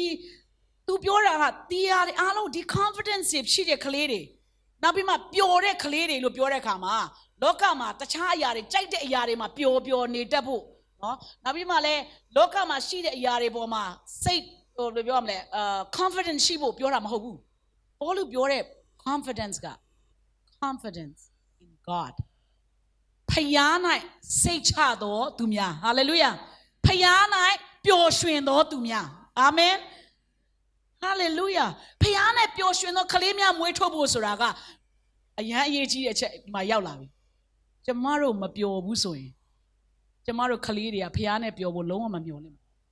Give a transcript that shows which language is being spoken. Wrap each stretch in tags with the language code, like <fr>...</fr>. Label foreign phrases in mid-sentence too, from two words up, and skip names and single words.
<my>သူပြောတာကတီးရတယ်အားလုံးဒီ confidence ရှိတဲ့ကလေးတွေနောက်ပြီးမှပျော်တဲ့ကလေးတွေလို့ပြောတဲ့အခါမှာလောကမှာတခြားအရာတွေကြိုက်တဲ့အရာတွေမှာပျော်နေတတ်ဖို့နော်နောက်ပြီးမှလည်းလောကမှာရှိတဲ့အရာတွေပေါ်မှာစိတ်ဘယ်လိုပြောရမလဲconfidence ရှိဖို့ပြောတာမဟုတ်ဘူးဘောလူပြောတဲ့ confidence</my> <en>in God</en> <my>ဖယား၌စိတ်ချသောသူများ hallelujah ဖယား၌ပျော်ရွှင်သောသူများ amen hallelujah ဖယားနဲ့ပျော်ရွှင်သောကလေးများမွေးထုတ်ဖို့ဆိုတာကအရန်အရေးကြီးတဲ့အချက်ဒီမှာရောက်လာပြီကျမတို့မပျော်ဘူးဆိုရင်ကျမတို့ကလေးတွေကဖယားနဲ့ပျော်ဖို့လုံးဝမမျှော်လင့်ဘူး</my>